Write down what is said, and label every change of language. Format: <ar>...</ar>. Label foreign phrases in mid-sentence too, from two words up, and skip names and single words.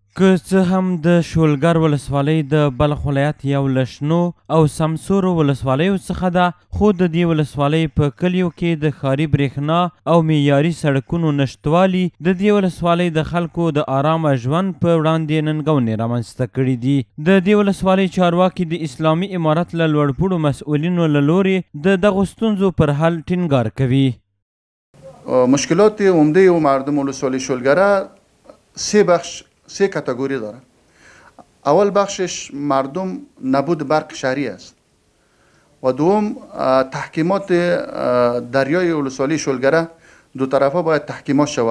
<ps>که څه هم د شولګر ولسوالۍ د بلخ ولایت یو له شنو او سمسورو ولسوالیو څخه ده، خو د دې ولسوالۍ په کلیو کې د ښاري برېښنا او معیاري سړکونو نشتوالي د دې ولسوالۍ د خلکو د آرامه ژوند په وړاندې ننګونې رامنځته کړي دي. د دې ولسوالۍ چارواکي د اسلامي امارت له لوړپوړو مسؤلینو له لورې د دغو ستونزو پر حل ټینګار کوي.</ps> <fa>مشکلات عمده مردم ولسوالی شولگره سه کاتگوری داره. اول بخشش مردم نبود برق شهری است و دوم تحکیمات دریای ولسوالی شولگره دو طرفه باید تحکیمات شود.</fa>